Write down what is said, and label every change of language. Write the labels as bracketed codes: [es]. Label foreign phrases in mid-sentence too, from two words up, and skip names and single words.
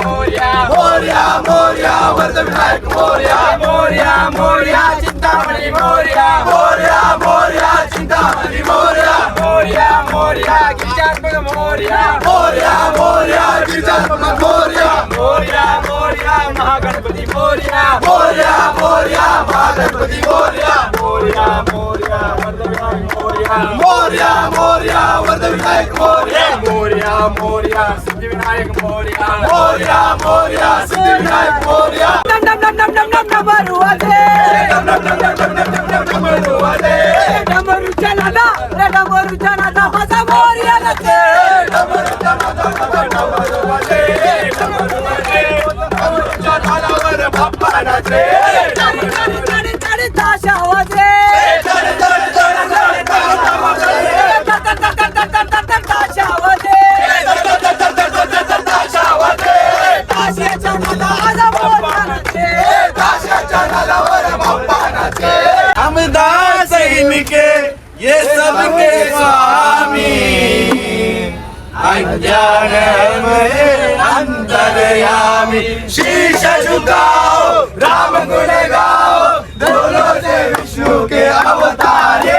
[mr] मोरिया मोरिया मोरिया वरदविनायक मोरिया मोरिया मोरिया चिंतामणि मोरिया मोरिया मोरिया चिंतामणि मोरिया मोरिया मोरिया गिरिजात्मक मोरिया मोरिया मोरिया गिरिजात्मक मोरिया मोरिया मोरिया महागणपति मोरिया मोरिया मोरिया महागणपति मोरिया मोरिया मोरिया वरदविनायक मोरिया मोरिया मोरिया वरदविनायक मोरिया मोरिया मोरिया सिद्धिविनायक मोरिया मोरिया मोरिया सिद्धिविनायक मोरिया नम नम नम नम नम नम बरुआ दे नम नम नम नम नम नम नम बरुआ दे डमरू चलाना रे डमरू चलाना माझा मोरिया लगे डमरू चलाना डमरू वाजे डमरू वाजे डमरू चलाना रे बाप्पा नाचे चढ चढ चढ चढ ताशा वाजे चढ चढ चढ चढ ताशा वाजे चढ चढ चढ चढ चढ ताशा वाजे चढ चढ चढ चढ ताशा वाजे ताशाच्या नादाला बाप्पा नाचे ताशाच्या नादाला बाप्पा नाचे [hi] हम दास इनके ये सबके स्वामी अज्ञान में अंतर्यामी शीश झुकाओ राम गुण गाओ दोनों से विष्णु के अवतारे